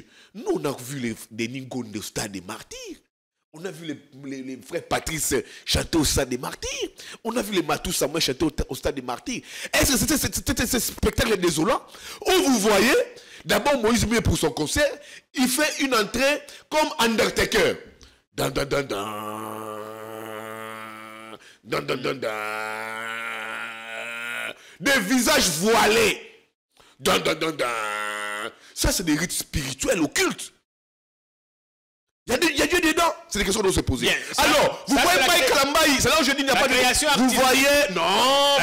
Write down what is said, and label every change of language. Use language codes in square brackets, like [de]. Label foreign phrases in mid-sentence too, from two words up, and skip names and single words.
[fr] Nous, on a vu les Ningonde au stade des martyrs. On a vu les frères Patrice chanter au stade des martyrs. On a vu les Matou Samuel chanter au stade des martyrs. Est-ce que c'était ce spectacle désolant où vous voyez, d'abord Moïse Mbiye pour son concert, il fait une entrée comme Undertaker. Dan, dan, dan, dan. Dan, dan, dan, dan. Des visages voilés. Dan, dan, dan, dan. Ça, c'est des rites spirituels occultes. Il y a Dieu dedans. C'est des questions dont se poser. Bien, ça, alors, vous voyez Mike Kalambai, c'est là où je dis il n'y a pas de création artistique. Vous voyez, non,